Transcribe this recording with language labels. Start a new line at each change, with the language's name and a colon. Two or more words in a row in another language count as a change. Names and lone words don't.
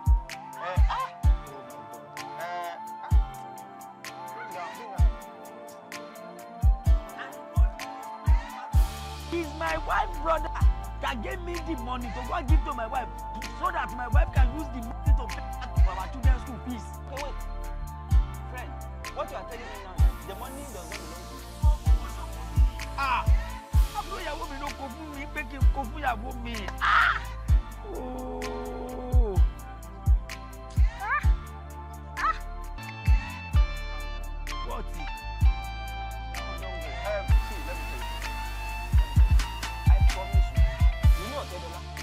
English: He's my wife's brother that gave me the money to go and give to my wife so that my wife can use the money to pay for our children's school fees. Okay, wait. Friend, what you are telling me now is the money does not belong to you.
Yoruba: Àbúrò ìyàwó mi ló kó fún mi pé kí n kó fún ìyàwó mi.
English: What? See, let me tell you. I promise you. You know Otedola?